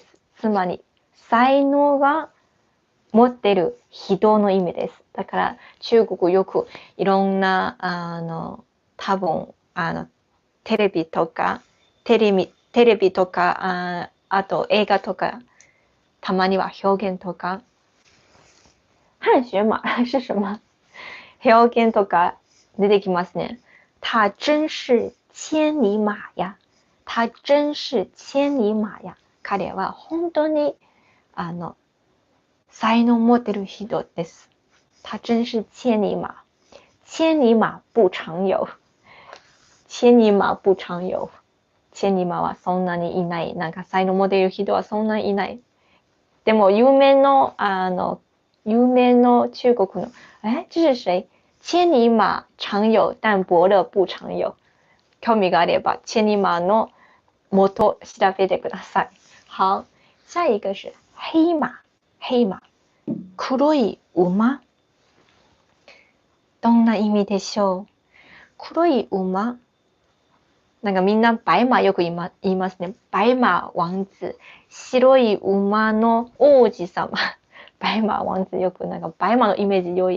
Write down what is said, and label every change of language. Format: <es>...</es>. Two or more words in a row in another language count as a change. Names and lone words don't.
<ja>つまり才能が持ってる人の意味です。だから中国よくいろんな多分テレビとか、あと映画とか、たまには表現とか。</ja> <zh>汉学马是什么？</zh> <ja>表現とか出てきますね。</ja> <zh>他真是千里馬や。他真是千里馬や。</zh> <ja>彼は本当に才能持ってる人です。</ja> <zh>他真是千里馬。千里馬不常有。千里馬不常有。</zh> <ja>千里馬はそんなにいない。なんか才能持ってる人はそんなにいない。でも有名の中国の</ja> <zh>这是谁？千里馬常有，但伯乐不常有。</zh> <ja>興味があれば千里馬の元調べてください。</ja> <zh>好，下一个是黑馬。黑馬。</zh> <ja>黒い馬。どんな意味でしょう？黒い馬。なんかみんな白馬よく言いますね。白馬王子。白い馬の王子様。白馬王子よくなんか白馬のイメージ良い。</ja>